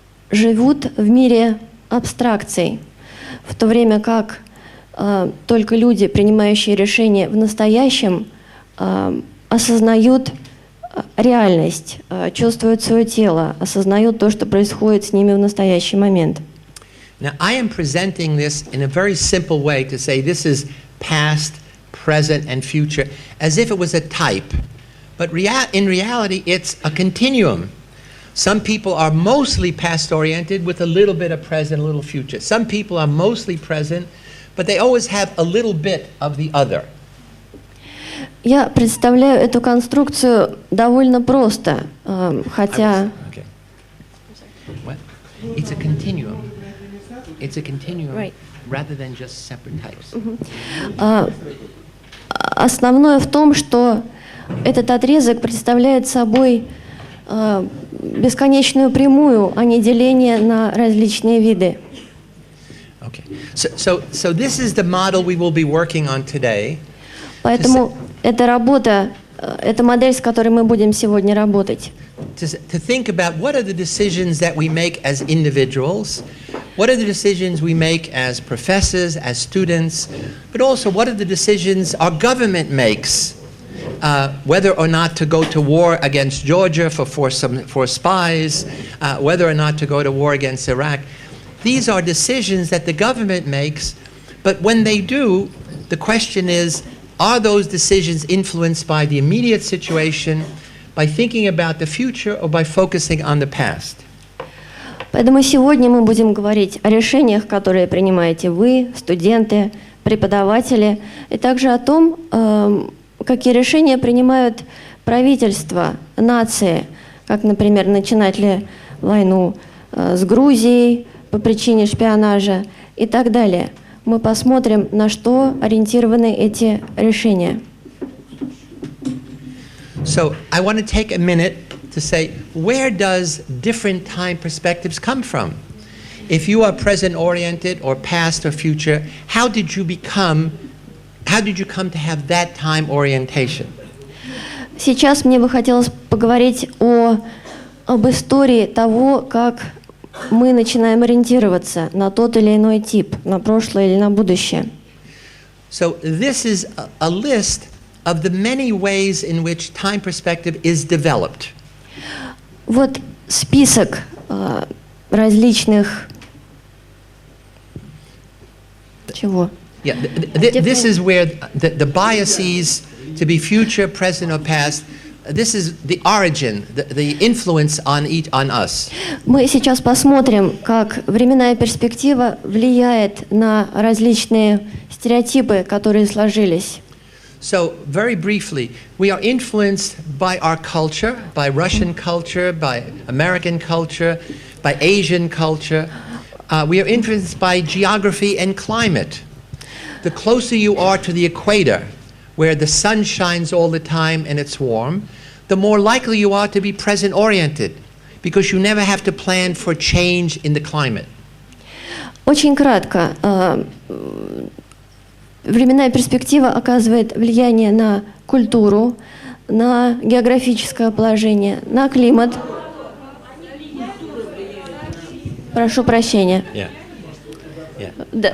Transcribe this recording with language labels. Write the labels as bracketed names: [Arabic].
[Russian] живут в мире абстракций, в то время как только люди, принимающие решения в настоящем, осознают реальность, чувствуют свое тело, осознают то, что происходит с ними в настоящий момент. [English] Now, I am presenting this in a very simple way to say this is past, present, and future, as if it was a type. But in reality, it's a continuum. Some people are mostly past-oriented with a little bit of present, a little future. Some people are mostly present, but they always have a little bit of the other. [Russian] Я представляю эту конструкцию довольно просто, хотя... [English] Okay. What? It's a continuum. It's a continuum, Right. rather than just separate types. [Russian] Основное в том, что этот отрезок представляет собой бесконечную прямую, а не деление на различные виды. [English] Okay. So this is the model we will be working on today. [Russian] Поэтому эта работа, это модель, с которой мы будем сегодня работать. [English] To think about what are the decisions that we make as individuals, what are the decisions we make as professors, as students, but also what are the decisions our government makes, whether or not to go to war against Georgia for spies, whether or not to go to war against Iraq. These are decisions that the government makes, but when they do, the question is, are those decisions influenced by the immediate situation, by thinking about the future, or by focusing on the past? [Russian] Поэтому сегодня мы будем говорить о решениях, которые принимаете вы, студенты, преподаватели, и также о том, какие решения принимают правительства, нации, как, например, начинать ли войну с Грузией по причине шпионажа и так далее. Мы посмотрим, на что ориентированы эти решения. [English] So I want to take a minute to say, where does different time perspectives come from? If you are present-oriented or past or future, how did you come to have that time orientation? [Russian] Сейчас мне бы хотелось поговорить об истории того, как мы начинаем ориентироваться на тот или иной тип, на прошлое или на будущее. [English] So this is a list of the many ways in which time perspective is developed. [Russian] Вот список различных чего? [English] Yeah, this is where the biases to be future, present, or past. This is the origin, the influence on us. [Russian] Мы сейчас посмотрим, как временная перспектива влияет на различные стереотипы, которые сложились. [English] So, very briefly, we are influenced by our culture, by Russian culture, by American culture, by Asian culture. We are influenced by geography and climate. The closer you are to the equator, where the sun shines all the time and it's warm, the more likely you are to be present-oriented, because you never have to plan for change in the climate. [Russian] Очень кратко. Временная перспектива оказывает влияние на культуру, на географическое положение, на климат. Прошу прощения. [English] Yeah. Yeah. [Russian] Да.